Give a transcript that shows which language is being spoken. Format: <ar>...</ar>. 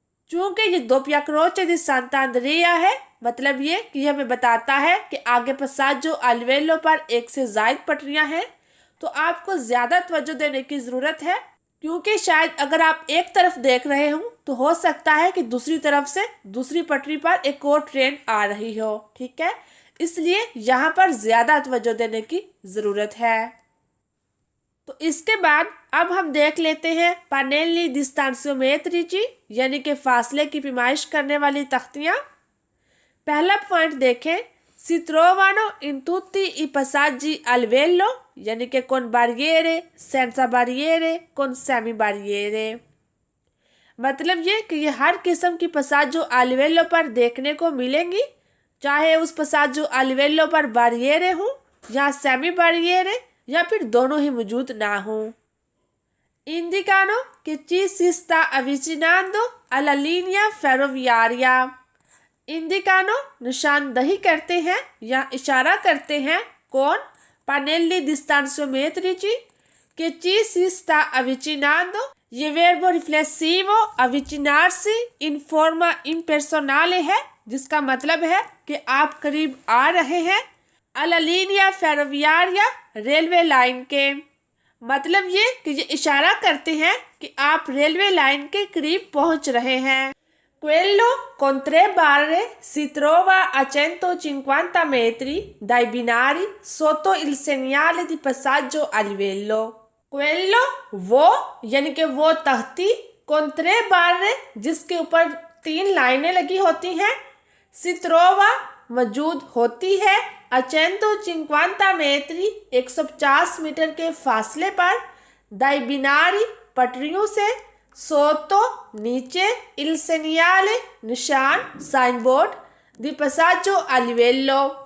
<hi>चूँकि ये दो</hi> <it>ppia croce di Sant'Andrea</it> <hi>है, मतलब ये कि यह हमें बताता है कि आगे</hi> <it>passaggio al livello</it> <hi>पर एक से ज़ायद पटरियाँ हैं, तो आपको ज़्यादा तवज्जो देने की ज़रूरत है क्योंकि शायद अगर आप एक तरफ देख रहे हो तो हो सकता है कि दूसरी तरफ से दूसरी पटरी पर एक और ट्रेन आ रही हो। ठीक है, इसलिए यहाँ पर ज़्यादा तवज्जो देने की ज़रूरत है। तो इसके बाद अब हम देख लेते हैं pannelli distanziometrici यानी कि फासले की पैमाइश करने वाली तख्तियाँ। पहला पॉइंट देखें,</hi> <it>si trovano in tutti i passaggi al livello</it> <hi>यानी कि</hi> <it>con barriere, senza barriere, con semi barriere।</it> <hi>मतलब ये कि ये हर किस्म की passaggio al livello पर देखने को मिलेंगी, चाहे उस passaggio al livello पर barriere हो या semi barriere या फिर दोनों ही मौजूद ना हो।</hi> <it>Indicano che ci si sta avvicinando alla linea ferroviaria।</it> <hi>इंडिकानो निशानदही करते हैं या इशारा करते हैं कौन?</hi> <it>pannelli distanziometrici che ci si sta avvicinando।</it> <hi>ये</hi> <it>verbo riflessivo avvicinarsi in forma impersonale</it> <hi>है जिसका मतलब है कि आप करीब आ रहे हैं</hi> <it>alla linea ferroviaria</it> <hi>railway line के। मतलब ये कि ये इशारा करते हैं कि आप रेलवे लाइन के करीब पहुंच रहे हैं।</hi> <it>Quello con 3 barre si trova a 150 metri dai binari sotto il segnale di passaggio a livello। Quello</it> <hi>वो यानी कि वो तख्ती</hi> <it>con 3 barre</it> <hi>जिसके ऊपर 3 लाइनें लगी होती हैं,</hi> <it>si trova</it> <hi>मौजूद होती है</hi> <it>a 150 metri</it> <hi>150 मीटर के फासले पर</hi> <it>dai binari</it> <hi>पटरियों से सोतो नीचे</hi> <it>il segnale</it> <hi>निशान sign board</hi> <it>di passaggio a livello</it>